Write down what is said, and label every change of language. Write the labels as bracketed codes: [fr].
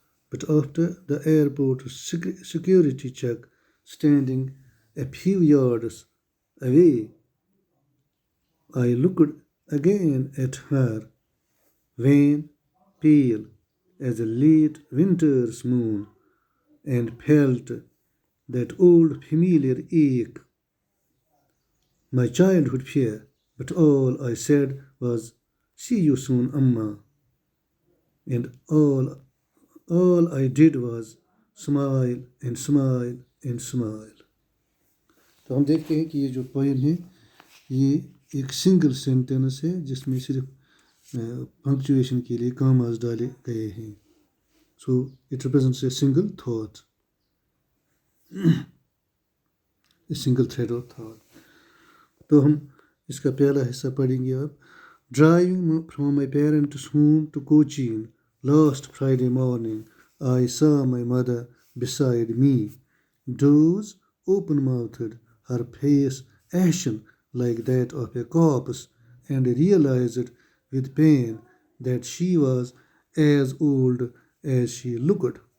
[en] But after the airport security check, standing a few yards away, I looked again at her, wan, pale as a late winter's moon, and felt that old familiar ache, my childhood fear. But all I said was, "See you soon, Amma." And all I did was smile and smile and smile. [hi] तो हम देखते हैं कि ये जो poem है ये एक सिंगल सेंटेंस है जिसमें सिर्फ पंक्चुएशन के लिए कॉमास डाले गए हैं. [en] So it represents a single thought, a single thread of thought. [hi] तो हम इसका पहला हिस्सा पढ़ेंगे अब. [en] Driving from my parents home to Cochin last Friday morning I saw my mother beside me, doors open-mouthed, her face ashen like that of a corpse, and realized with pain that she was as old as she looked.